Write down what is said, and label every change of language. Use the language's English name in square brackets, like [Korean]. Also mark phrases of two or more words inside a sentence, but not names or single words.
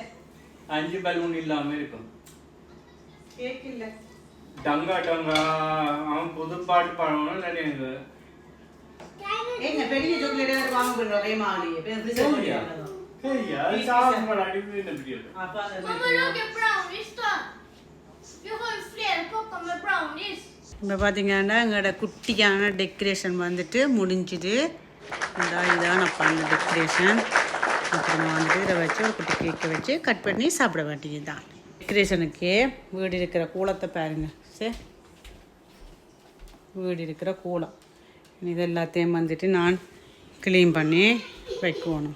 [Tamil] 5 பலூன் இல்லாம இருக்கும். கேக் இல்லை டங்கா டங்கா அவன் புது பாட்டு பாடணும் நினைங்க. ஏங்க பெரிய சாக்லேட் வாங்க போறோம் வேமாலியே பெரிய சாக்லேட். சரியா சாப்பிட அடிப்பே இந்த வீடியோ. அப்பா [English] Mamma look at brownies då. [Swedish] Vi har ju flera koppar med brownies. [Tamil] இப்போ பார்த்தீங்கன்னா எங்களோட குட்டியான டெக்கரேஷன் வந்துட்டு முடிஞ்சுது. இதான் அப்போ அந்த டெக்கரேஷன். அப்புறமா வந்துட்டு இதை வச்சு ஒரு குட்டி கேக்கை வச்சு கட் பண்ணி சாப்பிட வேண்டியது தான். டெக்கரேஷனுக்கு வீடு இருக்கிற கூலத்தை பாருங்க. சரி வீடு இருக்கிற கூலம் இது எல்லாத்தையும் வந்துட்டு நான் க்ளீன் பண்ணி வைக்கணும்.